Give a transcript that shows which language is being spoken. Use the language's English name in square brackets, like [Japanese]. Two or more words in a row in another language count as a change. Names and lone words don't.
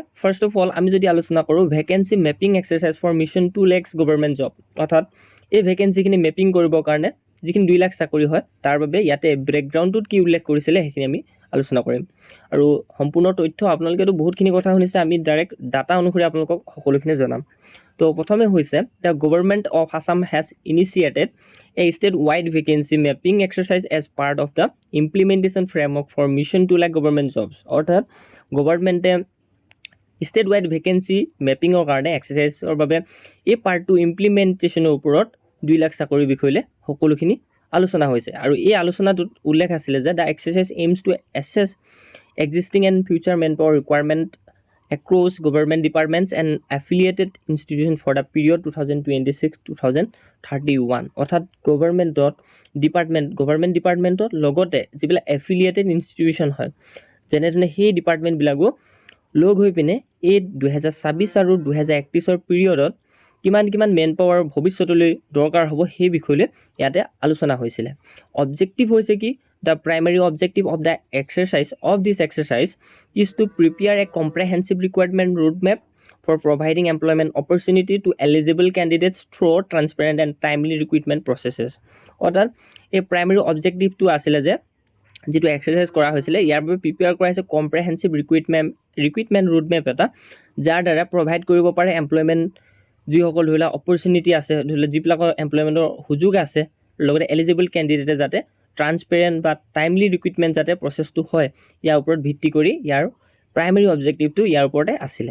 [English] first of all [Assamese] আমি যদি আলোচনা কৰোঁ [English] vacancy mapping exercise for Mission 2 lakhs government job, [Assamese] অৰ্থাৎ এই ভেকেঞ্চিখিনি মেপিং কৰিবৰ কাৰণে যিখিনি 2 লাখ চাকৰি হয় তাৰ বাবে ইয়াতে ব্ৰেকগ্ৰাউণ্ডটোত কি উল্লেখ কৰিছিলে সেইখিনি আমি আলোচনা কৰিম। আৰু সম্পূৰ্ণ তথ্য আপোনালোকেতো বহুতখিনি কথা শুনিছে, আমি [English] direct data [Assamese] অনুসৰি আপোনালোকক সকলোখিনি জনাম। তো প্ৰথমে হৈছে [English] The Government of Assam has initiated a state-wide vacancy mapping exercise as part of the implementation framework for Mission 2 lakh government jobs. [Assamese] অৰ্থাৎ গভৰ্ণমেণ্টে [English] state-wide vacancy [Assamese] মেপিঙৰ কাৰণে এক্সাৰচাইজৰ বাবে এই পাৰ্টটো ইমপ্লিমেণ্টেশ্যনৰ ওপৰত 2 লাখ চাকৰিৰ বিষয়লৈ সকলোখিনি আলোচনা হৈছে। আৰু এই আলোচনাটোত উল্লেখ আছিলে যে [English] The exercise aims to assess existing and future man power requirement across government departments and affiliated institutions for the period [Assamese] 2026-2031 অৰ্থাৎ গভৰ্ণমেণ্ট ডিপাৰ্টমেণ্টৰ লগতে যিবিলাক [English] affiliated institution [Assamese] হয়, যেনেধৰণে সেই ডিপাৰ্টমেণ্টবিলাকো লগ হৈ পিনে এই 2026 আৰু 2031 পিৰিয়ডত কিমান [English] man power [Assamese] ভৱিষ্যতলৈ দৰকাৰ হ'ব সেই বিষয়লৈ ইয়াতে আলোচনা হৈছিলে। অবজেক্টিভ হৈছে কি, [English] the primary objective of the exercise of this exercise is to prepare a comprehensive requirement roadmap for providing employment opportunity to eligible candidates through transparent and timely recruitment processes. [Assamese] অৰ্থাৎ এই প্ৰাইমেৰী অবজেক্টিভটো আছিলে যে যিটো এক্সাৰচাইজ কৰা হৈছিলে, ইয়াৰ বাবে প্ৰিপেয়াৰ কৰা হৈছে [English] comprehensive recruitment roadmap [Assamese] এটা, যাৰ দ্বাৰা প্ৰভাইড কৰিব পাৰে এমপ্লয়মেণ্ট যিসকল ধৰি লওক অপৰচুনিটি আছে, ধৰি লওক যিবিলাকৰ এমপ্লয়মেণ্টৰ সুযোগ আছে, লগতে এলিজিবল কেণ্ডিডেটে যাতে ট্ৰান্সপেৰেণ্ট বা [English] timely recruitment [Assamese] যাতে প্ৰচেছটো হয়, ইয়াৰ ওপৰত ভিত্তি কৰি ইয়াৰ প্ৰাইমেৰী অবজেক্টিভটো ইয়াৰ ওপৰতে আছিলে।